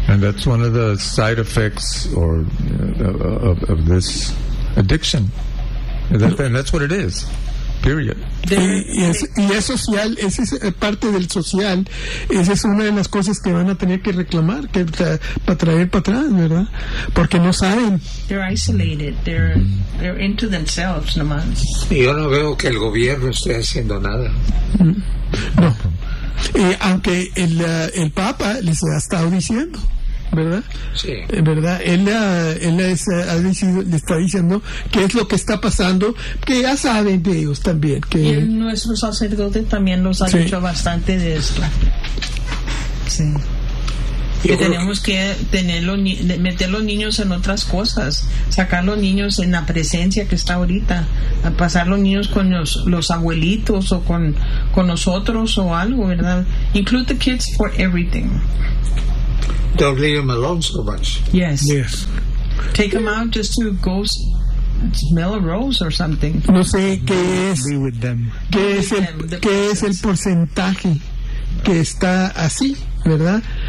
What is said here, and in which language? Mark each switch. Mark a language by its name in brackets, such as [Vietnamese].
[English] And that's one of the side effects of this addiction. And that's what it is. [Spanish] Y es social, esa es parte del social, esa es una de las cosas que van a tener que reclamar, que para traer para atrás, ¿verdad? Porque no saben. [English] They're isolated, they're into themselves nomás. [Spanish] Yo no veo que el gobierno esté haciendo nada. No, aunque el Papa les ha estado diciendo. ¿Verdad? Sí. ¿Verdad? Él le está diciendo qué es lo que está pasando, que ya saben de ellos también. Que y nuestro sacerdote también nos ha dicho bastante de esto. Sí. Que tenemos que meter los niños en otras cosas, sacar los niños en la presencia que está ahorita, a pasar los niños con los abuelitos o con nosotros o algo, ¿verdad? [English] Include the kids for everything. Don't leave them alone so much. Yes. Yes. Take them out just to go smell a rose or something. [Spanish] No sé qué es. [English] Be with them. [Spanish] ¿Qué es el, qué es el porcentaje que está así, verdad?